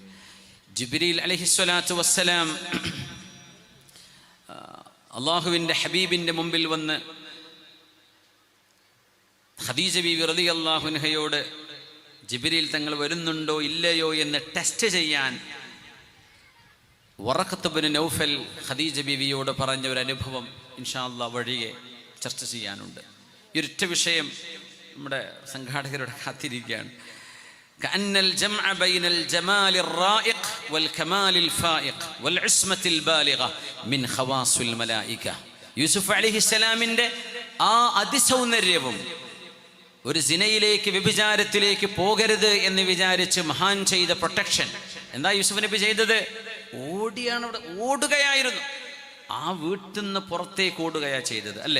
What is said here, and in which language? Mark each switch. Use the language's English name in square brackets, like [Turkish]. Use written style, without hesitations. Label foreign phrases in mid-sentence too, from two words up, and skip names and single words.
[Malayalam] ജിബ്രീൽ [Arabic] عليه الصلاة والسلام [Malayalam] അള്ളാഹുവിൻ്റെ ഹബീബിൻ്റെ മുമ്പിൽ വന്ന് ഖദീജ ബീവി [Arabic] رضي الله عنها [Malayalam] ജിബ്രീൽ തങ്ങൾ വരുന്നുണ്ടോ ഇല്ലയോ എന്ന് ടെസ്റ്റ് ചെയ്യാൻ വറഖത്ത് ഇബ്നു നൗഫൽ ഖദീജ ബീവിയോട് പറഞ്ഞ ഒരു അനുഭവം [Arabic] إن شاء الله [Malayalam] വഴിയെ ചർച്ച ചെയ്യാനുണ്ട്. ഈ ഒരൊറ്റ വിഷയം നമ്മുടെ സംഘാടകരുടെ കാത്തിരിക്കുകയാണ്. [Arabic] كأن الجمع بين الجمال الرائق والكمال الفائق والعصمة البالغة من خواص الملائكة. [Malayalam] യൂസുഫ് അലൈഹിസ്സലാമിൻ്റെ ആ അതിസൗന്ദര്യവും ഒരു സിനയിലേക്ക് വ്യഭിചാരത്തിലേക്ക് പോകരുത് എന്ന് വിചാരിച്ച് മഹാൻ ചെയ്ത പ്രൊട്ടക്ഷൻ എന്താ യൂസുഫ് നബി ചെയ്തത്? ഓടിയാണ്, അവിടെ ഓടുകയായിരുന്നു. ആ വീട്ടിൽ നിന്ന് പുറത്തേക്ക് ഓടുകയാ ചെയ്തത് അല്ലേ?